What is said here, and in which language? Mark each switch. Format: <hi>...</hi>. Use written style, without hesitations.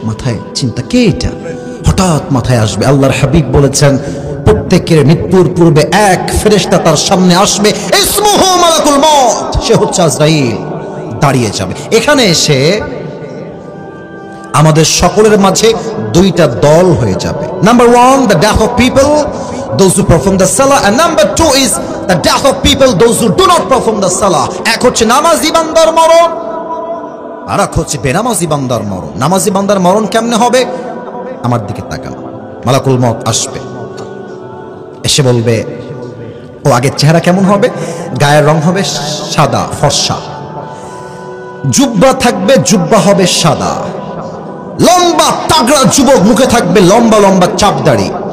<bn>মাথায় চিন্তা, কে এটা? হঠাৎ মাথায় আসবে, আল্লাহর হাবিব বলেছেন প্রত্যেকের মৃত্যুর পূর্বে এক ফেরেশতা তার সামনে আসবে,</bn> <ar>ইসমুহু মালাকুল মউত,</ar> <bn>সে হচ্ছে আজরাইল। দাঁড়িয়ে যাবে। এখানে এসে আমাদের সকলের মাঝে দুইটা দল হয়ে যাবে।</bn> <en>Number 1, the death of people, those who perform the salah, and number 2 is the death of people, those who do not perform the salah.</en> <bn>এক হচ্ছে নামাজি বান্দার মরণ, আর এক হচ্ছে বেনামাজি বান্দার মরণ। নামাজি বান্দার মরণ কেমনে হবে? আমার দিকে তাকান, মালাকুল মউত আসবে, এসে বলবে, ও আগের চেহারা কেমন হবে? গায়ের রং হবে সাদা ফর্সা, জুব্বা থাকবে, জুব্বা হবে সাদা, লম্বা তাগড়া যুবক, মুখে থাকবে লম্বা লম্বা চাপ দাড়ি।</bn>